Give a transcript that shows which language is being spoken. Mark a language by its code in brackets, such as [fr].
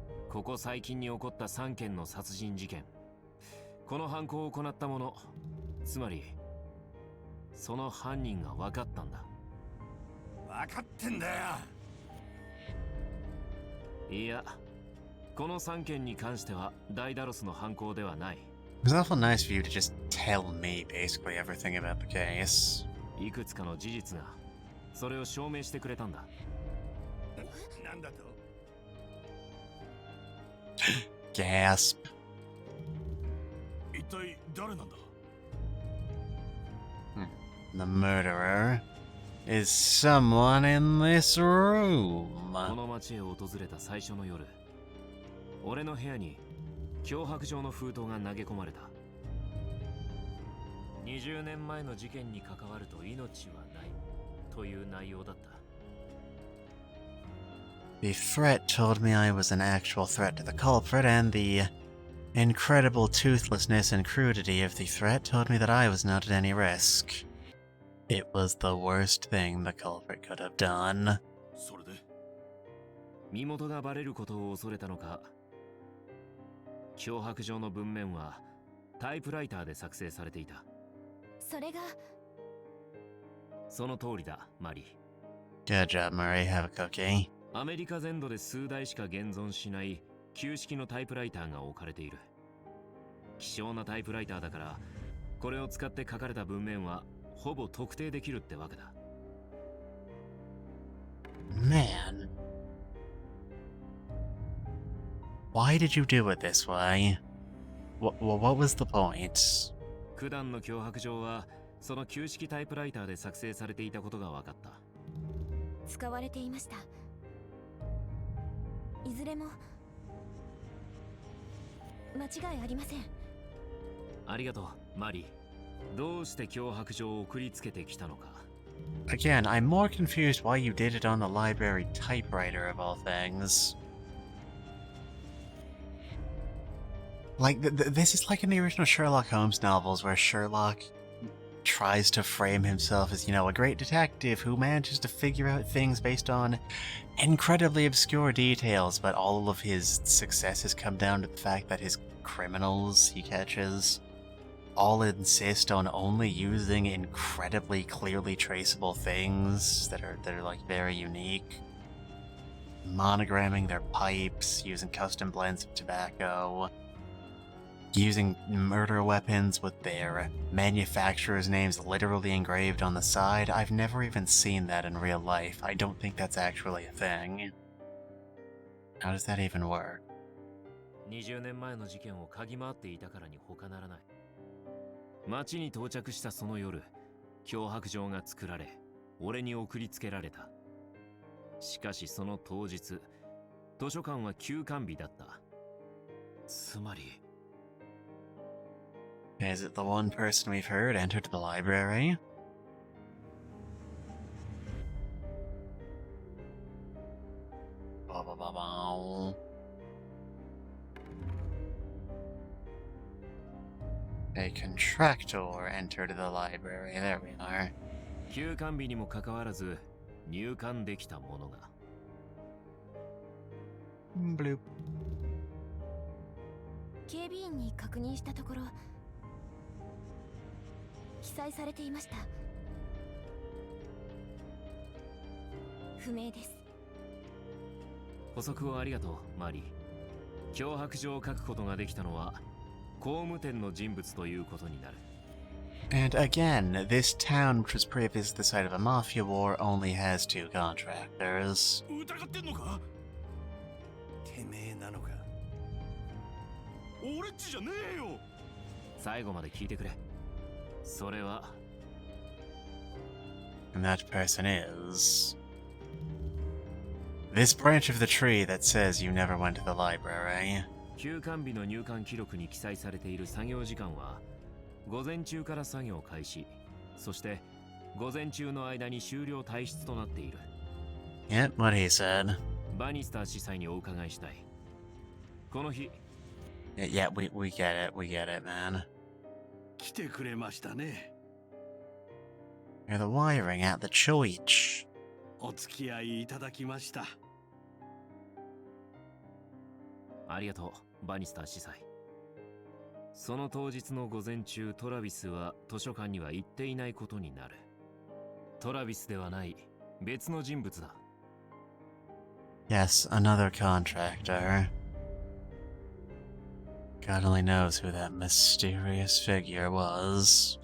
[ja] ここ最近に起こった3件の殺人事件、この犯行を行った者、つまりその犯人が分かったんだ。分かってんだよ。いや、この3件に関してはダイダロスの犯行ではない。 [en] It was awful nice for you to just tell me basically everything about the case. [ja] いくつかの事実がそれを証明してくれたんだ。なんだと。 [en] Gasp. [ja] 一体誰なんだ。 [en] The murderer is someone in this room. [ja] この町へ訪れた最初の夜、俺の部屋に脅迫状の封筒が投げ込まれた。 20年前の事件に関わると命はないという内容だった。 [en] The threat told me I was an actual threat to the culprit, and the incredible toothlessness and crudity of the threat told me that I was not at any risk. It was the worst thing the culprit could have done. [ja] それで。身元がバレることを恐れたのか、脅迫状の文面はタイプライターで作成されていた。それがその通りだ、マリー。 [en] Good job, Murray. Have a cookie. [ja] アメリカ全土で数台しか現存しない旧式のタイプライターが置かれている。希少なタイプライターだから、これを使って書かれた文面はほぼ特定できるってわけだ。 [en] Man. Why did you do it this way? What was the point? [ja] 九段の脅迫状はその旧式タイプライターで作成されていたことが分かった。使われていました。いずれも間違いありません。ありがとう、マリー。どうして脅迫状を送りつけてきたのか。 [en] Again, I'm more confused why you did it on the library typewriter of all things. Like, this is like in the original Sherlock Holmes novels where Sherlock tries to frame himself as, you know, a great detective who manages to figure out things based on incredibly obscure details, but all of his successes come down to the fact that his criminals he catches all insist on only using incredibly clearly traceable things that are like very unique. Monogramming their pipes, using custom blends of tobacco, using murder weapons with their manufacturer's names literally engraved on the side. I've never even seen that in real life. I don't think that's actually a thing. How does that even work? [ja] 20年前の事件を嗅ぎ回っていたからに他ならない。町に到着したその夜、脅迫状が作られ、俺に送りつけられた。しかしその当日、図書館は休館日だった。つまり。 [en] Is it the one person we've heard entered the library? Blah, blah, blah, blah. A contractor entered the library. There we are. [ja] 休館日にもかかわらず入館できたものが。 Bloop. 警備員に確認したところ、記載されていました。不明です。補足をありがとう、マリー。脅迫状を書くことができたのは工務店の人物ということになる。 [en] And again, this town, which was previously the site of a mafia war, only has 2 contractors. [ja] 疑ってんのか？てめえなのか？俺っちじゃねえよ。最後まで聞いてくれ。それは。 [en] And that person is... this branch of the tree that says you never went to the library. [ja] 休館日の入館記録に記載されている作業時間は午前中から作業開始、そして午前中の間に終了退出となっている。 [en] Yep, what he said. [ja] バニスター司祭にお伺いしたい。この日。 [en] Yeah, we get it, man. [ja] 来てくれましたね。 [en] You're the wiring at the church. [ja] お付き合いいただきました。ありがとう、バニスター司祭。その当日の午前中、トラビスは図書館には行っていないことになる。トラビスではない別の人物だ。 [en] Yes, another contractor. God only knows who that mysterious figure was.